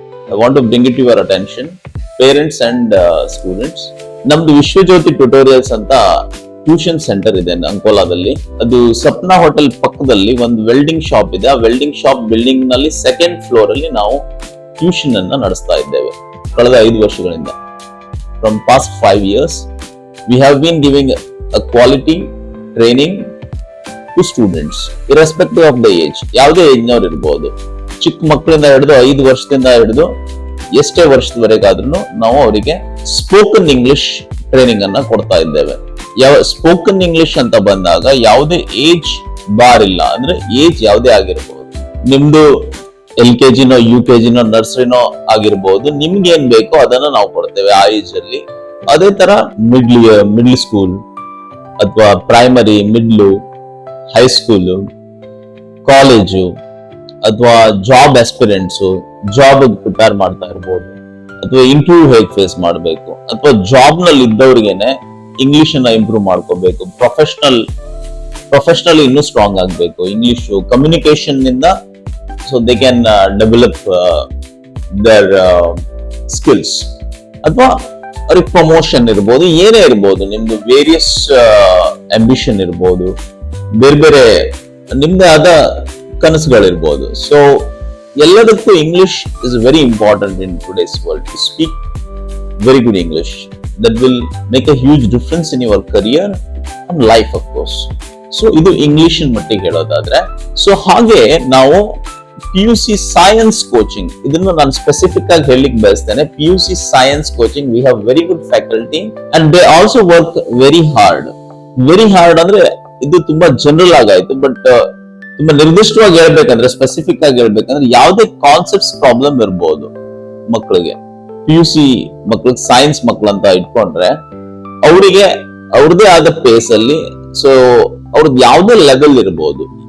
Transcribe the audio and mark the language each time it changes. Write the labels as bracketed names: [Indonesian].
[English] I want to bring it your attention, parents and students. [Kannada] ನಮ್ದು Vishwajyothi tutorials ಅಂತ tuition centre ಇದೆ ಅಂಕೋಲಾದಲ್ಲಿ. ಅದು Sapna hotel ಪಕ್ಕದಲ್ಲಿ ಒಂದು ವೆಲ್ಡಿಂಗ್ ಶಾಪ್ ಇದೆ. ಆ ವೆಲ್ಡಿಂಗ್ ಶಾಪ್ ಬಿಲ್ಡಿಂಗ್ ನಲ್ಲಿ ಸೆಕೆಂಡ್ ಫ್ಲೋರ್ ಅಲ್ಲಿ ನಾವು ಟ್ಯೂಷನ್ ಅನ್ನ ನಡೆಸ್ತಾ ಇದ್ದೇವೆ ಕಳೆದ 5 ವರ್ಷಗಳಿಂದ. [English] From past 5 years, we have been giving a quality training to students, irrespective of the age. [Kannada] ಯಾವುದೇ ಏಜ್ ನವರು ಇರಬಹುದು, ಚಿಕ್ಕ ಮಕ್ಕಳಿಂದ ಹಿಡಿದು 5 ವರ್ಷದಿಂದ ಹಿಡಿದು ಎಷ್ಟೇ ವರ್ಷದವರೆಗಾದ್ರೂ ನಾವು ಅವರಿಗೆ ಸ್ಪೋಕನ್ ಇಂಗ್ಲಿಷ್ ಟ್ರೈನಿಂಗ್ ಅನ್ನ ಕೊಡ್ತಾ ಇದ್ದೇವೆ. ಯಾವ ಸ್ಪೋಕನ್ ಇಂಗ್ಲಿಷ್ ಅಂತ ಬಂದಾಗ ಯಾವುದೇ ಏಜ್ ಬಾರ್ ಇಲ್ಲ, ಅಂದ್ರೆ ಏಜ್ ಯಾವುದೇ ಆಗಿರಬಹುದು. ನಿಮ್ದು LKG ನೋ UKG ನೋ ನರ್ಸರಿನೋ ಆಗಿರ್ಬಹುದು, ನಿಮ್ಗೆ ಏನ್ ಬೇಕೋ ಅದನ್ನ ನಾವು ಕೊಡ್ತೇವೆ ಆ ಏಜ್ ಅಲ್ಲಿ. ಅದೇ ತರ ಮಿಡ್ಲ್ ಸ್ಕೂಲ್ ಅಥವಾ ಪ್ರೈಮರಿ, ಮಿಡ್ಲು, ಹೈಸ್ಕೂಲು, ಕಾಲೇಜು ಅಥವಾ ಜಾಬ್ ಆಸ್ಪಿರೆಂಟ್ಸು, ಜಾಬ್ ಪ್ರಿಪೇರ್ ಮಾಡ್ತಾ ಇರ್ಬೋದು, ಅಥವಾ ಇಂಟರ್ವ್ಯೂ ಹೇಗೆ ಫೇಸ್ ಮಾಡಬೇಕು, ಅಥವಾ ಜಾಬ್ ನಲ್ಲಿ ಇದ್ದವ್ರಿಗೆನೆ ಇಂಗ್ಲಿಷ್ ಅನ್ನ ಇಂಪ್ರೂವ್ ಮಾಡ್ಕೋಬೇಕು, ಪ್ರೊಫೆಷನಲ್ ಇನ್ನೂ ಸ್ಟ್ರಾಂಗ್ ಆಗ್ಬೇಕು ಇಂಗ್ಲಿಷು ಕಮ್ಯುನಿಕೇಶನ್ ನಿಂದ. [English] So they can develop their skills. [Kannada] ಅಥವಾ ಅವ್ರಿಗೆ ಪ್ರಮೋಷನ್ ಇರ್ಬೋದು, ಏನೇ ಇರ್ಬೋದು, ನಿಮ್ದು ವೇರಿಯಸ್ ಅಂಬಿಷನ್ ಇರ್ಬೋದು, ಬೇರೆ ಬೇರೆ ನಿಮ್ದೇ ಆದ ಕನಸುಗಳಿರ್ಬೋದು. [English] so [Kannada] ಎಲ್ಲದಕ್ಕೂ [English] English is very important in today's world. To speak very good English, that will make a huge difference in your career and life of course. [Kannada] So ಇದು ಇಂಗ್ಲಿಷ್ ಮಟ್ಟಿಗೆ ಹೇಳೋದಾದ್ರೆ. ಸೊ ಹಾಗೆ ನಾವು PUC ಸೈನ್ಸ್ ಕೋಚಿಂಗ್, ಇದನ್ನು ನಾನು specific ಆಗಿ ಹೇಳಲಿಕ್ಕೆ ಬಯಸ್ತೇನೆ. [English] PUC science coaching, we have very good faculty and they also work very hard. [Kannada] ಅಂದ್ರೆ ಇದು ತುಂಬಾ ಜನರಲ್ ಆಗಾಯ್ತು, ಬಟ್ ತುಂಬಾ ನಿರ್ದಿಷ್ಟವಾಗಿ ಹೇಳ್ಬೇಕಂದ್ರೆ, ಸ್ಪೆಸಿಫಿಕ್ ಆಗಿ ಹೇಳ್ಬೇಕಂದ್ರೆ, ಯಾವುದೇ ಕಾನ್ಸೆಪ್ಟ್ಸ್ ಪ್ರಾಬ್ಲಮ್ ಇರ್ಬೋದು ಮಕ್ಕಳಿಗೆ, PUC ಮಕ್ಕಳಿಗೆ, ಸೈನ್ಸ್ ಮಕ್ಕಳು ಅಂತ ಇಟ್ಕೊಂಡ್ರೆ ಅವರಿಗೆ ಅವ್ರದೇ ಆದ ಪೇಸ್ ಅಲ್ಲಿ, ಸೊ ಅವ್ರದ್ದು ಯಾವುದೇ ಲೆವೆಲ್ ಇರ್ಬೋದು.